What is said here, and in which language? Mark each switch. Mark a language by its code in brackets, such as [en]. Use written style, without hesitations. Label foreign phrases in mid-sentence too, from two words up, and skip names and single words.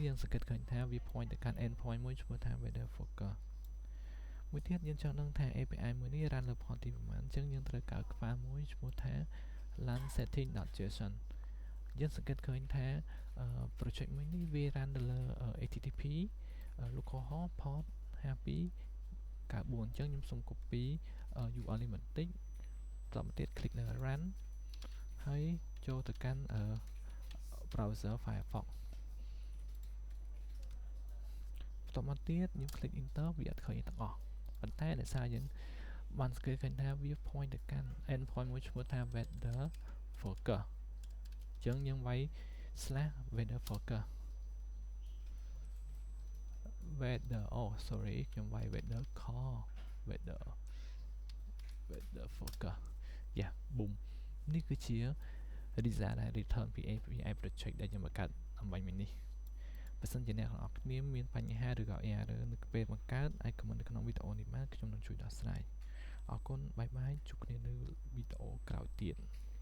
[km] យើងសង្កេតឃើញថាវា point ទៅកាន់ endpoint មួយឈ្មោះថា Weather Forecast មួយទៀតយើងចង់ដឹងថា API មួយនេះ run លើ port ទីប្រមាណអញ្ចឹងយើងត្រូវកើត file មួយឈ្មោះថា [en] run setting.json [km] យើងសង្កេតឃើញថា project មួយនេះវា run នៅលើ [en] HTTP localhost port 5294 [km] អញ្ចឹងខ្ញុំសូម [en] copy URL [km] នេះបន្តិចបន្តមកទៀត click លើ run ហើយចូលទៅកាន់ [en] browser Firefox [km] បន្តមកទៀតខ្ញុំ [en] click enter [km] វាអត់ឃើញទាំងអស់ប៉ុន្តែដោយសារយើងបានសង្កេតឃើញថាវា point ទៅកាន់ endpoint មួយឈ្មោះថា weather forecast អញ្ចឹងយើងវាយ /weather forecast [en] weather sorry [km] ខ្ញុំវាយ [en] weather call weather forecast boom [km] នេះគឺជា result ដែល return ពី [en] API project [km] ដែលខ្ញុំបង្កើតអំបញ្ញមិញនេះបើសិនជាអ្នកទាំងអស់គ្នាមានបញ្ហាឬក៏ error នៅពេលបង្កើតអាច comment នៅក្នុងវីដេអូនេះបានខ្ញុំនឹងជួយដោះស្រាយអរគុណបាយបាយជួបគ្នានៅវីដេអូក្រោយទៀត